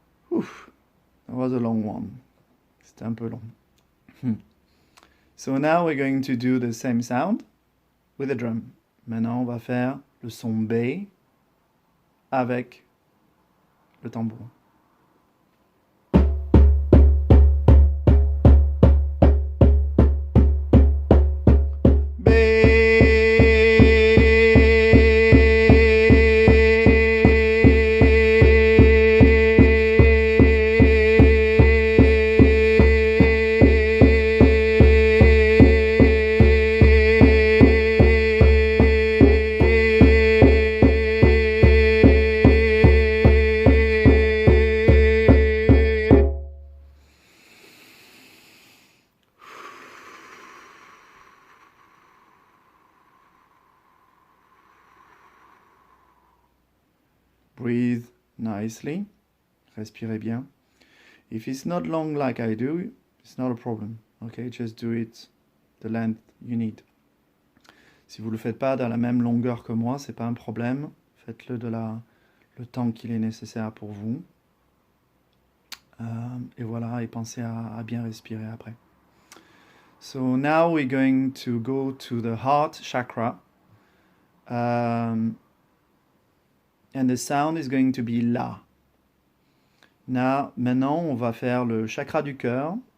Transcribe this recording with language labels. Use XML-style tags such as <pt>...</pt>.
<en>That was a long one.</en> <fr>C'était un peu long.</fr> <en>So now we're going to do the same sound with the drum.</en> <fr>Maintenant, on va faire le son B avec le tambour.</fr> <en>Breathe nicely.</en> <fr>Respirez bien.</fr> <en>If it's not long like I do, it's not a problem. Okay, just do it the length you need.</en> <fr>Si vous ne le faites pas dans la même longueur que moi, c'est pas un problème. Faites-le le temps qu'il est nécessaire pour vous. Et voilà, et pensez à bien respirer après.</fr> <en>So now we're going to go to the heart chakra. And the sound is going to be La.</en> <fr>Maintenant, on va faire le chakra du cœur.</fr>